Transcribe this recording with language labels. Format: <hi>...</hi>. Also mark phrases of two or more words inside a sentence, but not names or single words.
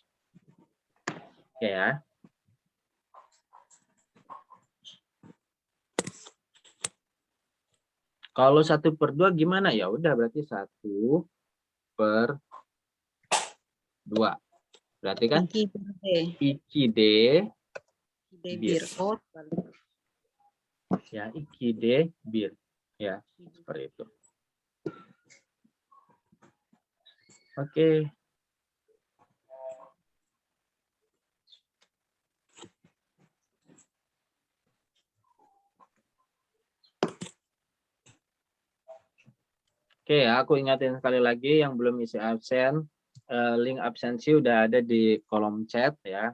<id>Oke ya. Kalau 1/2 gimana? Ya udah berarti 1/2. Berarti kan</id> <tr>iki D bir. Ya, iki D bir.</tr> <id>Ya, seperti itu. Oke. Oke, aku ingatin sekali lagi yang belum isi absen, link absensi udah ada di kolom chat ya.</id>